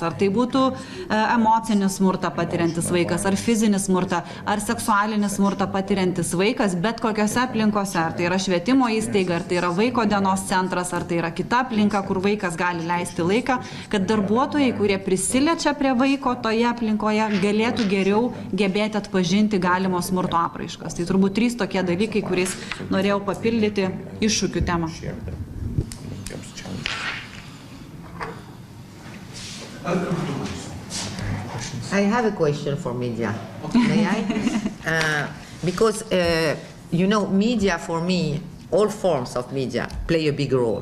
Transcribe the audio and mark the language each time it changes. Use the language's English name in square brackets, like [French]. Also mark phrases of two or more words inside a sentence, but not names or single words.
[Lithuanian] ar tai būtų emocinį smurtą patiriantis vaikas, ar fizinį smurtą, ar seksualinį smurtą patiriantis vaikas, bet kokiose aplinkose, ar tai yra švietimo įstaiga, ar tai yra vaiko dienos centras, ar tai yra kita aplinka, kur vaikas gali leisti laiką, kad darbuotojai, kurie prisiliečia prie vaiko toje aplinkoje, galėtų geriau gebėti atpažinti galimo smurto apraiškas. Tai turbūt 3 tokie dalykai, kuriais norėjau papildyti iššūkių temą. [English] I have a question for media. May I? Because, media for me, all forms of media play a big role.